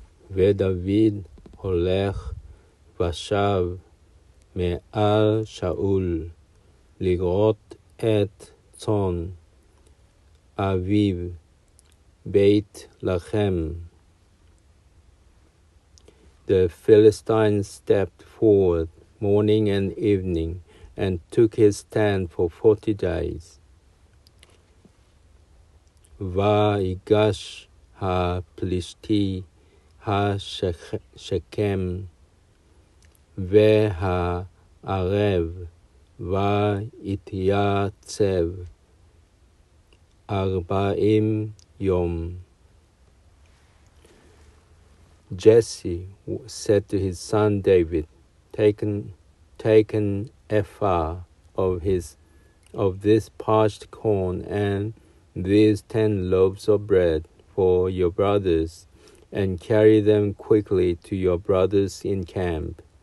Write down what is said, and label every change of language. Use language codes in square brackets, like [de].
[he] ודוד הולך ושב מעל שאול לראות את צאן אביו בית לחם. [en] The Philistine stepped forward morning and evening and took his stand for 40 days. [he] ויגש הפלישתי השכם והערב ויתייצב 40 יום. [en] Jesse said to his son David, Take an ephah of this parched corn and these 10 loaves of bread for your brothers, and carry them quickly to your brothers in camp.